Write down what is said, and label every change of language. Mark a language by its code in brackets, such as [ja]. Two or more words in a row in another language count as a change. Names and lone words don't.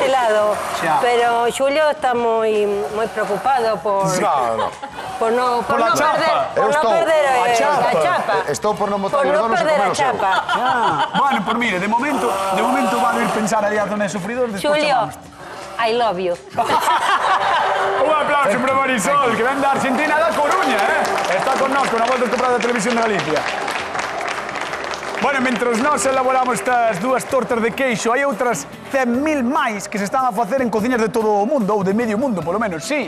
[gl] este lado. Xa. Pero Xulio está moi preocupado por [es] No. por no la chapa. perder, por [gl] Eu [es] no [gl] estou- [es] perder [gl] a chapa. a chapa. Estou por non botar [es] Por [gl] os [es] no [gl] donuts e [es] perder [gl] comer a o seu. chapa. [es] Bueno, pues mire, de momento van a ir pensar ali a zona de sufridor, despois [gl] Xulio, chamamos. [en] I love you. [gl] Un aplauso para Marisol, que ven da Argentina da Coruña, eh? Está con nós, con a volta estupenda da Televisión de Galicia. Bueno, mentros nós elaboramos estas dúas tortas de queixo, hai outras 100.000 máis que se están a facer en cociñas de todo o mundo, ou de medio mundo, polo menos, sí.